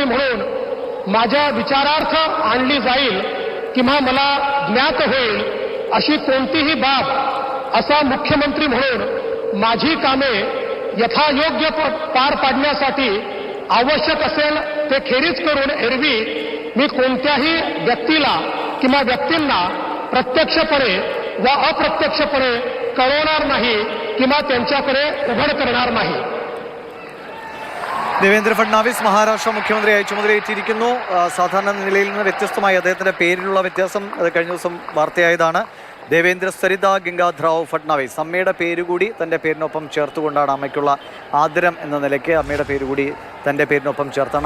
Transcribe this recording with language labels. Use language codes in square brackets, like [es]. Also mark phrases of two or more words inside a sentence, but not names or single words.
[mr] म्हणून माझ्या विचारार्थ आणली जाईल किंवा मला ज्ञात होईल अशी कोणतीही बाब असा मुख्यमंत्री म्हणून माझी कामे यथायोग्य पार पाडण्यासाठी आवश्यक असेल ते खेरीज करून एरवी मी कोणत्याही व्यक्तीला किंवा व्यक्तींना प्रत्यक्षपणे व अप्रत्यक्षपणे कळवणार नाही किंवा त्यांच्याकडे उघड करणार नाही. [ml] ദേവേന്ദ്ര ഫഡ്നാവിസ് മഹാരാഷ്ട്ര മുഖ്യമന്ത്രിയായി ചുമതലയേറ്റിരിക്കുന്നു. സാധാരണ നിലയിൽ നിന്ന് വ്യത്യസ്തമായി അദ്ദേഹത്തിന്റെ പേരിലുള്ള വ്യത്യാസം അത് കഴിഞ്ഞ ദിവസം വാർത്തയായതാണ്. ദേവേന്ദ്ര സരിത ഗംഗാധരറാവ് ഫഡ്നാവിസ് അമ്മയുടെ പേരുകൂടി തൻ്റെ പേരിനൊപ്പം ചേർത്തുകൊണ്ടാണ് അമ്മയ്ക്കുള്ള ആദരം എന്ന നിലയ്ക്ക് അമ്മയുടെ പേരുകൂടി തൻ്റെ പേരിനൊപ്പം ചേർത്താണ്.